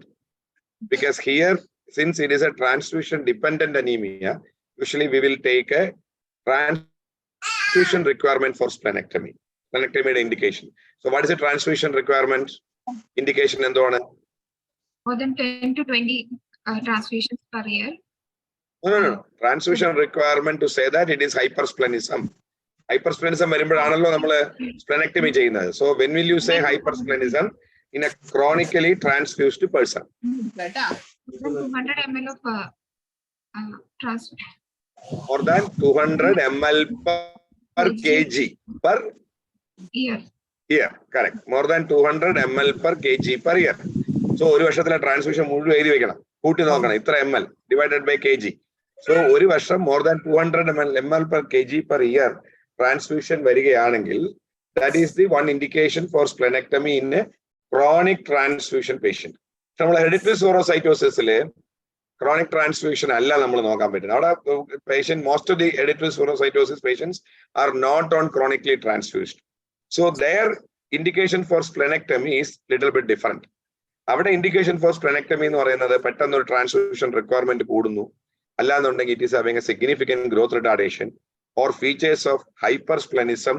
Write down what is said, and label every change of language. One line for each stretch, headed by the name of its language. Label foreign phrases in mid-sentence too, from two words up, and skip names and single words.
English: Because here, since it is a transfusion dependent anemia, usually we will take a transfusion requirement for splenectomy. Splenectomy indication. So what is the transfusion requirement? Indication and More than 10 to 20 transfusions per year. No. Transfusion requirement to say that it is hypersplenism. Hypersplenism splenectomy cheyunnathu. So when will you say hypersplenism in a chronically transfused person? 200 ml of transfusion. More than 200 ml per kg per Year. year. Correct. More than 200 ml per kg per year. So one vashathile transfusion ml divided by kg. So one vasham more than 200 ml per kg per year transfusion varigayanankil, that is the one indication for splenectomy in a chronic transfusion patient. Hereditary spherocytosis chronic transfusion patient, most of the hereditary spherocytosis patients are not on chronically transfused. So their indication for splenectomy is little bit different. Our indication for splenectomy or another pattern transfusion requirement it is having a significant growth retardation or features of hypersplenism.